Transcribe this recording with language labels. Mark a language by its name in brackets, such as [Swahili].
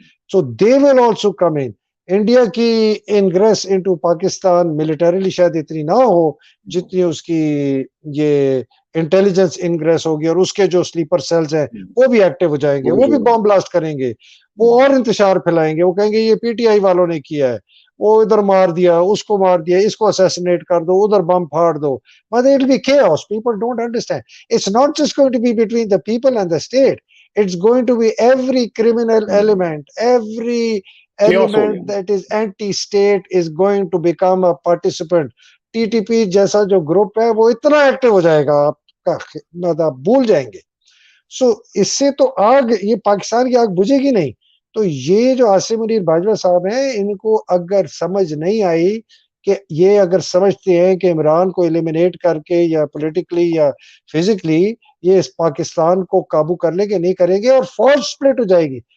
[English] So they will also come in. [Urdu] India کی ingress into Pakistan militarily شاید اتنی نہ ہو جتنی اس کی یہ انٹیلیجنس انگریس ہوگی, اور اس کے جو سلیپر سیلز ہیں وہ بھی ایکٹیو ہو جائیں گے, وہ بھی بام بلاسٹ کریں گے, وہ اور انتشار پھیلائیں گے, وہ کہیں گے یہ پی ٹی آئی والوں نے کیا ہے, وہ ادھر مار دیا, اس کو مار دیا, اس کو اسیسینیٹ کر دو, ادھر بم پھاڑ دو. [English] But it will be chaos. People don't understand. It's not just going to be between the people and the state. It's going to be every criminal element, every element that is anti-state is going to become a participant. [Urdu] T T P جیسا جو group ہے وہ اتنا active ہو جائے گا, آپ کا بھول جائیں گے. سو اس سے تو آگ, یہ پاکستان کی آگ بجھے گی نہیں. تو یہ جو عاصم منیر باجوہ صاحب ہیں, ان کو اگر سمجھ نہیں آئی کہ یہ اگر سمجھتے ہیں کہ عمران کو ایلیمینیٹ کر کے یا پولیٹیکلی یا فزیکلی یہ اس پاکستان کو قابو کر لیں گے, نہیں کریں گے, اور فوج سپلٹ ہو جائے گی.